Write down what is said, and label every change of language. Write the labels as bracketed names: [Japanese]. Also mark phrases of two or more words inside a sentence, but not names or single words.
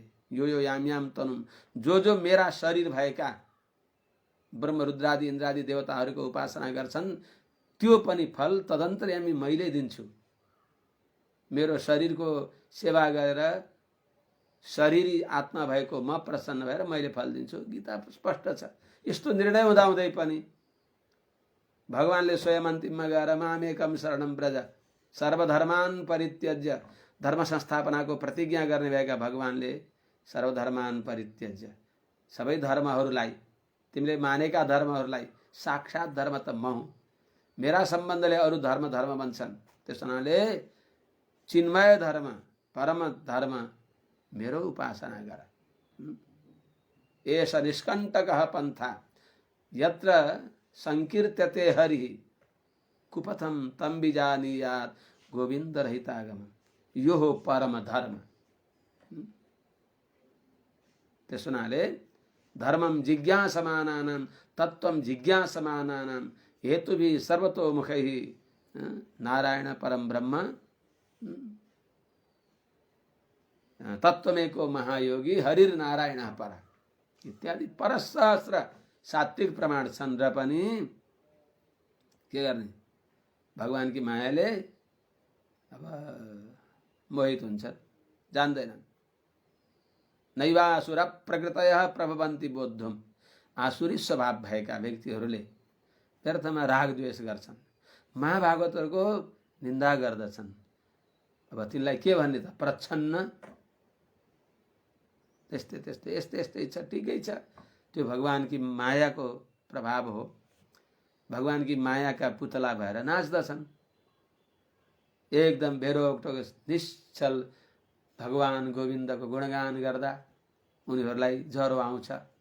[Sanskrit] यो यो याम याम तनुम, [Nepali] जो जो मेरा शरीर भएका ब्रह्म रुद्रादि इन्द्रादि देवताहरूको उपासना गर्छन् त्यो पनि फल तदन्तर्यामी मैले दिन्छु। मेरो शरीरको सेवा गरेर शरीरी आत्मा भएको म प्रसन्न भएर मैले फल दिन्छु। गीता स्पष्ट छ। यस्तो निर्णय हुँदाहुँदै पनि भगवानले स्वयं अन्तिममा गएर [Sanskrit] मामेकम शरणम ब्रज सर्वधर्मान परित्यज्य, [Nepali] धर्म संस्थापनाको प्रतिज्ञा गर्ने भएका भगवानले [Sanskrit] सर्वधर्मान परित्यज्य, [Nepali] सबै धर्महरूलाई, तिमीले मानेका धर्महरूलाई, साक्षात धर्म त म हुँ, मेरा सम्बन्धले अरू धर्म धर्म बन्छन्। त्यस हुनाले चिन्मय धर्म परम धर्म मेरो उपासना गर। [Sanskrit] एष निष्कण्टकः पन्था यत्र संकीर्त्यते हरिः कुपथम तम विजानीयात् गोविंद रहितागम, [Nepali] यो हो परम धर्म। त्यस हुनाले [Sanskrit] धर्मम जिज्ञासमानानां तत्त्वम जिज्ञासमानानां हेतुभिः सर्वतोमुखैः नारायण परम ब्रह्म तत्त्वमेको महायोगी हरिर नारायण पर [Nepali] इत्यादि परसहस्र सात्विक प्रमाण छन्। र पनि के गर्ने, भगवानकी मायाले अब मोहित हुन्छन्, जान्दैनन्। [Sanskrit] नैवासुर प्रकृतयः प्रभवन्ति बोद्धुम, [Nepali] आसुरी स्वभाव भएका व्यक्तिहरूले व्यर्थमा राग द्वेष गर्छन्, महाभागवतहरूको निन्दा गर्दछन्। अब तिनलाई के भन्ने त, प्रच्छन्न त्यस्तै त्यस्तै यस्तै यस्तै छ, ठिकै छ। त्यो भगवानकी मायाको प्रभाव हो। भगवानकी मायाका पुतला भएर नाच्दछन्, एकदम बेरोकटोक निश्चल भगवान गोविन्दको गुणगान गर्दा उनीहरूलाई ज्वरो आउँछ।